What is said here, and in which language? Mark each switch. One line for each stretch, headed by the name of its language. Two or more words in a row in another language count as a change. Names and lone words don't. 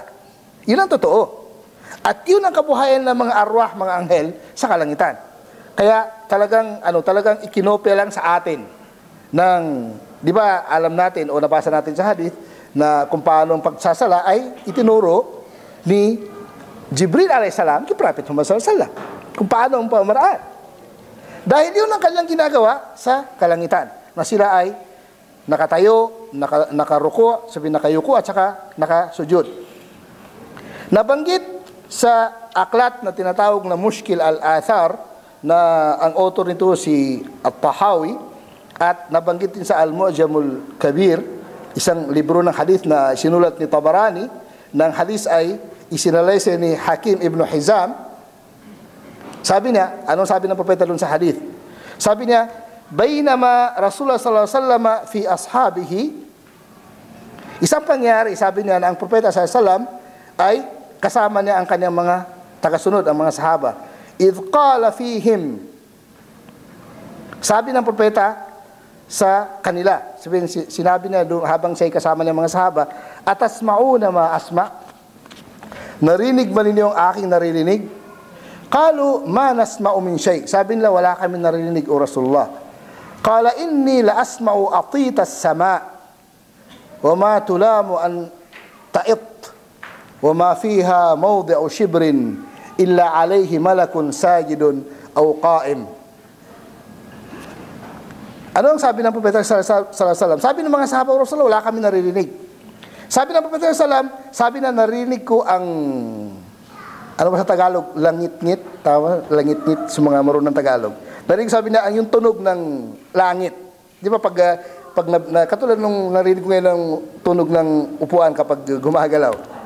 Filipino: Yun ang totoo. At yun ang kabuhayan ng mga arwah, mga anghel sa kalangitan. Kaya talagang ikinopya lang sa atin ng, di ba alam natin o nabasa natin sa hadith na kung paano ang pagsasala ay itinuro ni Jibril a.s. kay Prophet Muhammad s.a.w. kung paano ang pamaraan. Dahil yun ang kanilang ginagawa sa kalangitan, na sila ay nakatayo, nakaruko, nakayuko at saka nakasujud. Nabanggit sa aklat na tinatawag na Mushkil al-Athar, na ang author nito si At-Tahawi, at nabanggit din sa Al-Mu'jamul Kabir, isang libro ng hadith na sinulat ni Tabarani, ng hadith ay isinalaysay ni Hakim ibn Hizam. Sabi niya, anong sabi ng propeta doon sa hadith? Sabi niya,
Arabic: بينما رسول الله صلى الله عليه وسلم في أصحابه,
Filipino: isang pangyari, sabi niya na ang propeta
Arabic: صلى الله عليه وسلم
Filipino: ay kasama niya ang kanyang mga tagasunod, ang mga sahaba.
Arabic: إذ قال فيهم,
Filipino: sabi ng propeta sa kanila, sinabi niya doon habang siya'y kasama ng mga sahaba,
Arabic: أتسمعون ما أسمع',
Filipino: narinig ba ninyo ang aking naririnig?
Arabic: قالوا ما نسمع من شيء',
Filipino: sabi nila wala kami naririnig o Rasulullah.
Arabic: قال إني لأسمع أطيط السماء وما تلام أن تئط وما فيها موضع شبر إلا عليه ملك ساجد أو قائم.
Filipino: Ano ang sabi ng Propeta
Arabic: صلى الله عليه وسلم?
Filipino: Sabi ng mga sahaba, Rasulullah, wala kami naririnig. Sabi ng Propeta
Arabic: صلى الله عليه وسلم,
Filipino: sabi na narinig ko ang, ano ba sa Tagalog? Langit-ngit? Tama? Langit-ngit sa mga marunong Tagalog. Narinig, sabi na, ang yung tunog ng langit. Di ba katulad nung narinig ko ngayon ng tunog ng upuan kapag gumagalaw.